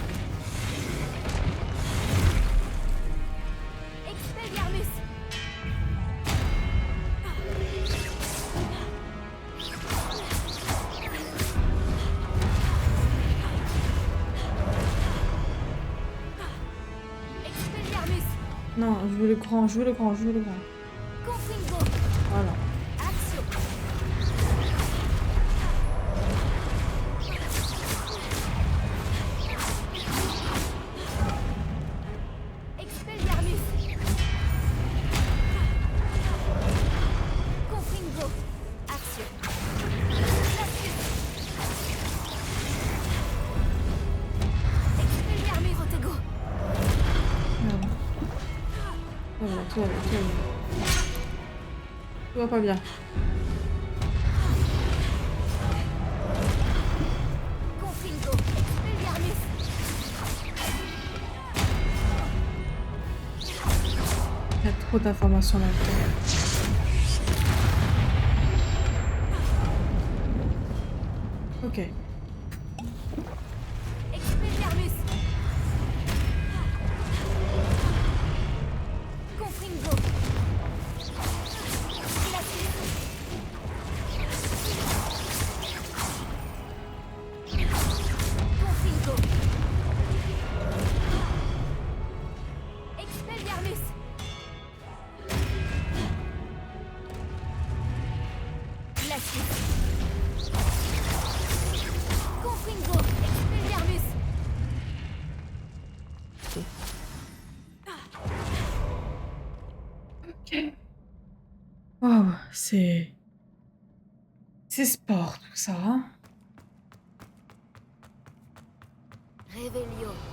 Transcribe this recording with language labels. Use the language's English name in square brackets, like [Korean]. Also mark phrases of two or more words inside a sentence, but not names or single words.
[French] Expelliarmus. Expelliarmus. Non, je veux le grand, je veux le grand, je veux le grand. Confringo. Voilà. Action. Expelliarmus. Confringo. Action. Expelliarmus. Protego. Merde. Tout va bien. Tout va pas bien. Confringo. Expelliarmus. Il y a trop d'informations là-dedans. Ok. Expelliarmus. Confringo. Confringo. Expelliarmus. Glacius. Confringo. Expelliarmus. Ok. Waouh, c'est... C'est sport tout ça, hein. Révélio.